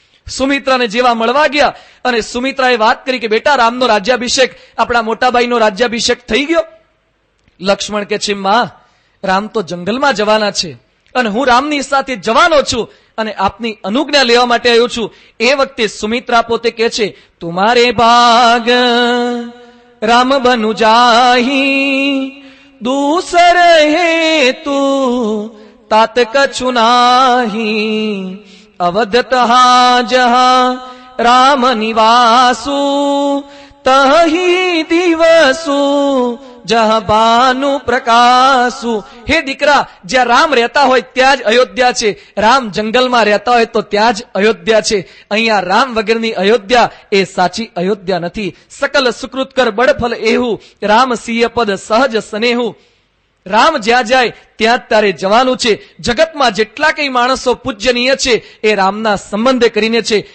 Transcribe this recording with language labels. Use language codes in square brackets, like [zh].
[gu] સુમિત્રાને જેવા મળવા ગયા અને સુમિત્રાએ વાત કરી કે બેટા, રામનો રાજ્યાભિષેક, આપણા મોટાભાઈનો રાજ્યાભિષેક થઈ ગયો. લક્ષ્મણ કે છે માં, રામ તો જંગલમાં જવાના છે અને હું રામની સાથે જવાનો છું અને આપની અનુજ્ઞા લેવા માટે આવ્યો છું. એ વખતે સુમિત્રા પોતે કહે છે [awa] તુમારે ભાગ રામ બનુ જાહી, दूसर हेतु तात कछु नाही, अवध तहा जहा राम निवासु, तही दिवसु जह भानु प्रकाशु. [gu] હે દીકરા, જ્યાં રામ રહેતા હોય ત્યાં જ અયોધ્યા છે. રામ જંગલમાં રહેતા હોય તો ત્યાં જ અયોધ્યા છે. અહીંયા રામ વગરની અયોધ્યા એ સાચી અયોધ્યા નથી. [awa] સકલ સુકૃત કર બળફલ એવું, રામ સિંહ પદ સહજ સ્નેહુ. [gu] રામ જ્યાં જાય ત્યાં જ તારે જવાનું છે. જગતમાં જેટલા કઈ માણસો પૂજ્યનીય છે એ રામના સંબંધે કરીને છે.